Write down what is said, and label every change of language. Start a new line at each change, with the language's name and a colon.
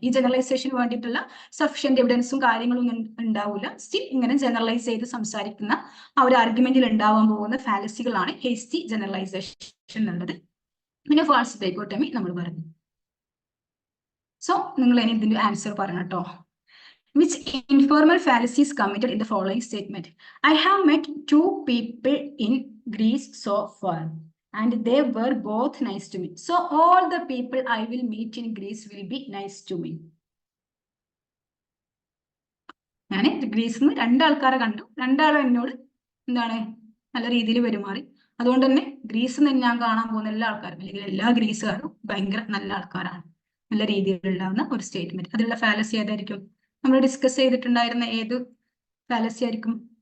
Malayalam: ഈ ജനറലൈസേഷന് വേണ്ടിയിട്ടുള്ള സഫിഷ്യന്റ് എവിഡൻസും കാര്യങ്ങളും ഉണ്ടാവില്ല. സ്റ്റിൽ ഇങ്ങനെ ജനറലൈസ് ചെയ്ത് സംസാരിക്കുന്ന ആ ഒരു ആർഗ്യുമെന്റിൽ ഉണ്ടാവാൻ പോകുന്ന ഫാലസികളാണ് ഹേസ്റ്റി ജനറലൈസേഷൻ എന്നുള്ളത്. പിന്നെ ഫാൾസ് ഡൈക്കോട്ടമി നമ്മൾ പറഞ്ഞു. സോ നിങ്ങൾ ഇനി ഇതിന്റെ ആൻസർ പറയണം കേട്ടോ.
English: Which informal fallacy is committed in the following statement? I have met 2 people in Greece so far, and they were both nice to me. So all the people I will meet in Greece will be nice to me.
Malayalam: ഞാൻ ഗ്രീസിൽ നിന്ന് 2 ആൾക്കാരെ കണ്ടു, 2 ആളും എന്നോട് എന്താണ് നല്ല രീതിയിൽ പെരുമാറി. അതുകൊണ്ട് തന്നെ ഗ്രീസിൽ നിന്ന് ഞാൻ കാണാൻ പോകുന്ന എല്ലാ ആൾക്കാരും അല്ലെങ്കിൽ എല്ലാ ഗ്രീസുകാരും ഭയങ്കര നല്ല ആൾക്കാരാണ്. നല്ല രീതിയിൽ ഉണ്ടാകുന്ന ഒരു സ്റ്റേറ്റ്മെന്റ്. അതിലുള്ള ഫാലസി ഏതായിരിക്കും? നമ്മൾ ഡിസ്കസ് ചെയ്തിട്ടുണ്ടായിരുന്ന ഏത് ഫാലസി ആയിരിക്കും?